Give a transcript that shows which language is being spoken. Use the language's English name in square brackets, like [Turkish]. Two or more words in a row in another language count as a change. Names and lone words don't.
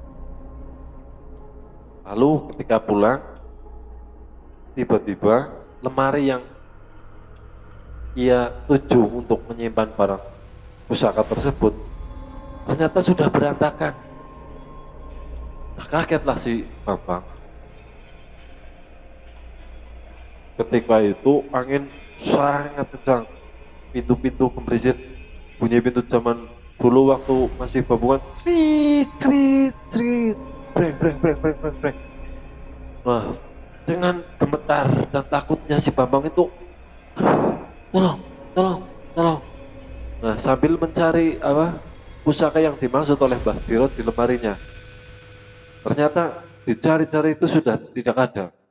[Indonesian] Lalu ketika pulang, tiba-tiba lemari yang ia tuju untuk menyimpan barang pusaka tersebut ternyata sudah berantakan. Nah, kagetlah si Bambang. Ketika itu angin sangat kencang, pintu-pintu kemerisit, bunyi pintu zaman dulu waktu masih babungan, trit trit trit, breng breng breng breng breng breng. Wah, dengan gemetar dan takutnya si Bambang itu, tolong, tolong, tolong. Nah, sambil mencari pusaka yang dimaksud oleh Mbah Diro di lemarinya. Ternyata dicari-cari itu sudah tidak ada.